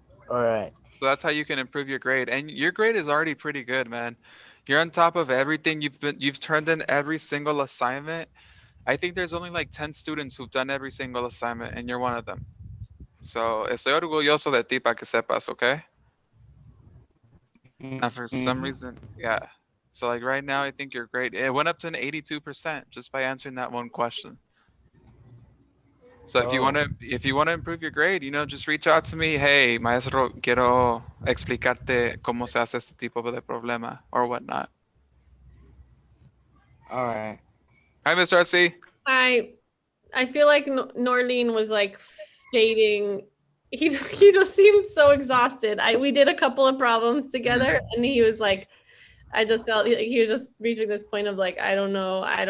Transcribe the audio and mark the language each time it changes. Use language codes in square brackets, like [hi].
[en] All right. So that's how you can improve your grade. And your grade is already pretty good, man. You're on top of everything. You've turned in every single assignment. I think there's only like 10 students who've done every single assignment, and you're one of them. [es] So estoy orgulloso de ti para que sepas, okay? [en] Now for some reason, yeah. So like right now, I think you're great. It went up to an 82% just by answering that one question. So if you want to improve your grade, just reach out to me. [es] Hey, maestro, quiero explicarte cómo se hace este tipo de problema [en] or whatnot. All right. Hi, Mr. RC. I feel like Norleen was like fading. He just seemed so exhausted. We did a couple of problems together, and he was like, I just felt like he was just reaching this point of like, I don't know.